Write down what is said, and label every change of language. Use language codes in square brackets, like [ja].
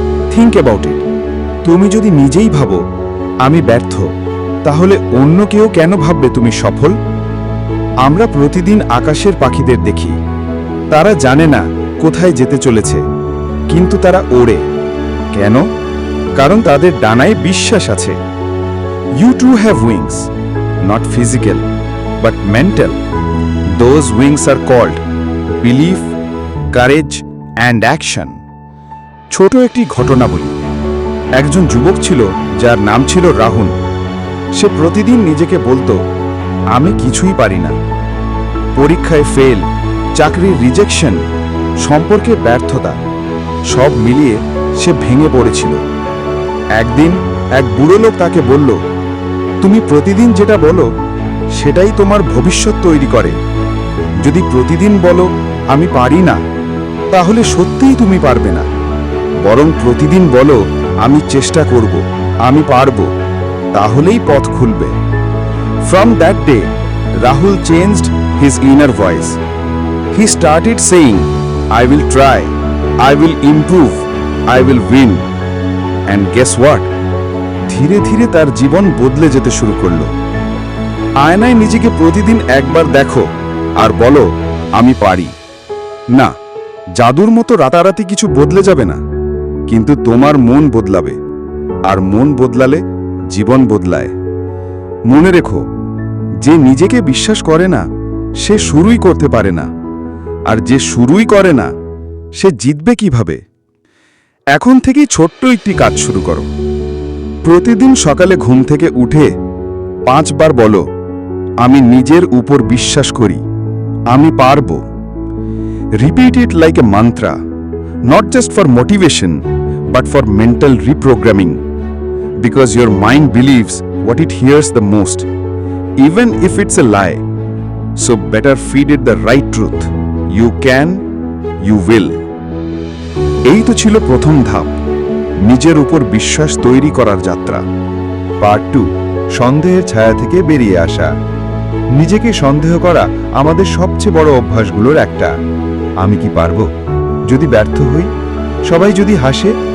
[en] think about it, [bn] তুমি যদি নিজেই ভাবো আমি ব্যর্থ, তাহলে অন্য কেউ কেন ভাববে তুমি সফল? আমরা প্রতিদিন আকাশের পাখিদের দেখি, তারা জানে না কোথায় যেতে চলেছে, কিন্তু তারা ওড়ে। কেন? কারণ তাদের ডানায় বিশ্বাস আছে। [en] You too have wings, not physical, but mental. Those wings are called belief, courage, and action. [bn] ছোট একটি ঘটনা বলি। একজন যুবক ছিল যার নাম ছিল রাহুল। সে প্রতিদিন নিজেকে বলতো, আমি কিছুই পারি না। পরীক্ষায় ফেল, চাকরির রিজেকশন, সম্পর্কে ব্যর্থতা, সব মিলিয়ে সে ভেঙে পড়েছিল। একদিন এক বুড়ো লোক তাকে বলল, তুমি প্রতিদিন যেটা বলো সেটাই তোমার ভবিষ্যৎ তৈরি করে। যদি প্রতিদিন বলো আমি পারি না, তাহলে সত্যিই তুমি পারবে না। বরং প্রতিদিন বলো আমি চেষ্টা করব, আমি পারব, তাহলেই পথ খুলবে। [en] From that day, Rahul changed his inner voice. He started saying, I will try, I will improve, I will win. And guess what? [bn] ধীরে ধীরে তার জীবন বদলে যেতে শুরু করলো। আয়নায় নিজেকে প্রতিদিন একবার দেখো আর বলো আমি পারি। না, জাদুর মতো রাতারাতি কিছু বদলে যাবে না, কিন্তু তোমার মন বদলাবে, আর মন বদলালে জীবন বদলায়। মনে রেখো, যে নিজেকে বিশ্বাস করে না সে শুরুই করতে পারে না, আর যে শুরুই করে না সে জিতবে কিভাবে? এখন থেকেই ছোট্ট একটি কাজ শুরু করো। প্রতিদিন সকালে ঘুম থেকে উঠে 5 বার বলো, আমি নিজের উপর বিশ্বাস করি, আমি পারব। [en] Repeat it like a mantra, not just for motivation, but for mental reprogramming. Because your mind believes what it hears the most, even if it's a lie. So better feed it the right truth. You can, you will. [bn] এই তো ছিল প্রথম ধাপ, নিজের উপর বিশ্বাস তৈরি করার যাত্রা। পার্ট 2, সন্দেহের ছায়া থেকে বেরিয়ে আসা। নিজেকে সন্দেহ করা আমাদের সবচেয়ে বড় অভ্যাসগুলোর একটা। আমি কি পারবো? যদি ব্যর্থ হই? সবাই যদি হাসে?